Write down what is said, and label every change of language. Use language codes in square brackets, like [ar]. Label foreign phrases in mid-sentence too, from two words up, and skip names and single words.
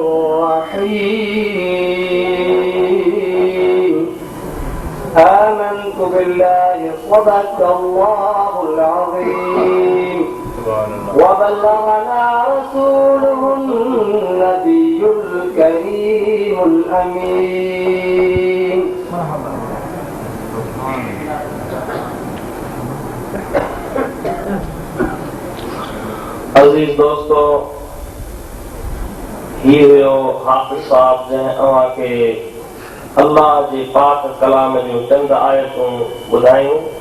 [ar] رحيم آمنت بالله صدق الله العظيم وبلغنا رسوله النبي الكريم الأمين [sd] अजीज दोस्तों ही हुयो हाफिज साहब जंहिं अव्हां खे अल्लाह जे पाक कलाम जूं चंद आयतूं ॿुधायूं।